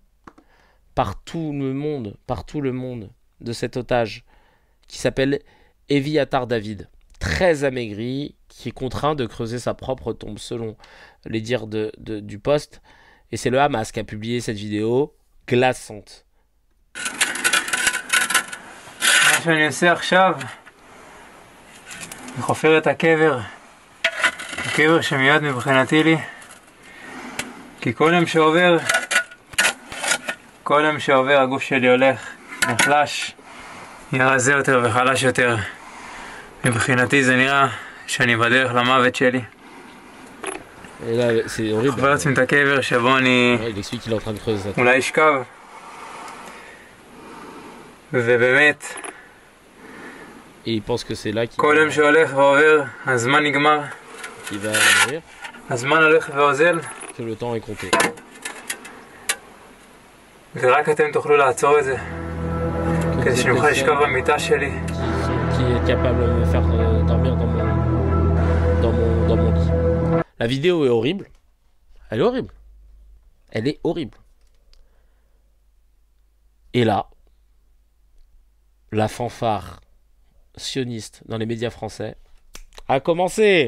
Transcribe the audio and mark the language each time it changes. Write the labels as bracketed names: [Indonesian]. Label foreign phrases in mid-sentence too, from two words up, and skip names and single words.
[French] Par tout le monde de cet otage qui s'appelle Eviatar David. Très amaigri, qui est contraint de creuser sa propre tombe, selon les dires du poste. Et c'est le Hamas qui a publié cette vidéo glaçante. [Hebrew] מה שאני עושה עכשיו, אני חופר את הקבר. הקבר שמיד מבחינתי לי. כי כל יום שעובר הגוף שלי הולך, נחלש, נהיה רזה יותר וחלש יותר. מבחינתי זה נראה שאני בדרך למוות שלי. [French] Et là, c'est horrible. [Hebrew] חופר לעצמי את הקבר שבו אני [French] Il explique qu'il est en train de creuser ça. [Hebrew] אולי אשכב. ובאמת, [French] Et il pense que c'est là [Hebrew] כל יום שהולך ועובר, הזמן נגמר. [French] qu'il va mourir, [Hebrew] הזמן הולך ואוזל. [French] que le temps est compté. [Hebrew] ורק אתם תוכלו לעצור את זה, כדי שאני אוכל לשכב במיטה שלי. [French] Qui est capable de me faire dormir dans mon lit. La vidéo est horrible. Elle est horrible. Elle est horrible. Et là, la fanfare sioniste dans les médias français a commencé.